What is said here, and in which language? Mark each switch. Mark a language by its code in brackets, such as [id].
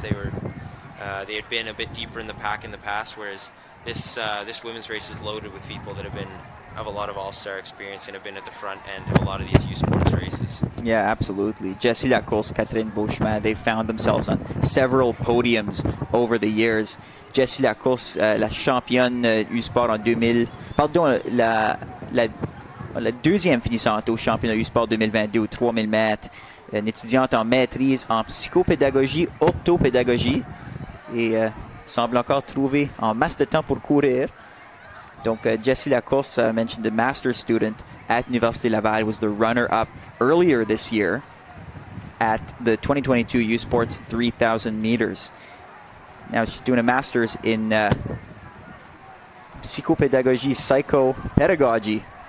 [en] They had been a bit deeper in the pack in the past, whereas this women's race is loaded with people that have a lot of all-star experience and have been at the front end of a lot of these U Sports races. Yeah, absolutely. Jessie Lacourse, Catherine Beauchemin, they found themselves on several podiums over the years. [fr] Jessie Lacourse, la championne U Sport en 2000. Pardon, la deuxième finissante au championnat U Sport 2022 aux 3000 mètres. Une étudiante en maîtrise en psychopédagogie, orthopédagogie. Et semble encore trouver en masse de temps pour courir. [en] Donc, Jessie Lacourse, I mentioned the master's student at Université Laval, was the runner-up earlier this year at the 2022 U Sports 3,000 meters. Now she's doing a master's in psychopedagogy.